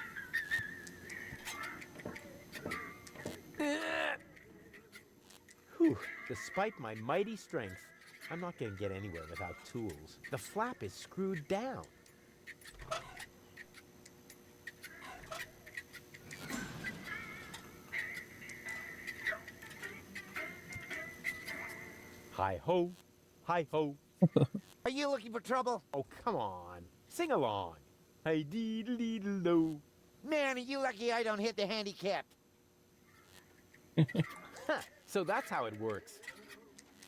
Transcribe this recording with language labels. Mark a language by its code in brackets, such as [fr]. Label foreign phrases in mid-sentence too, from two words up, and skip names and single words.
[en] Whew. Despite my mighty strength, I'm not going to get anywhere without tools. The flap is screwed down. Hi-ho, hi-ho. Are you looking for trouble? Oh, come on. Sing along. Hi-dee-dee-dee-do. Man, are you lucky I don't hit the handicap. So that's how it works.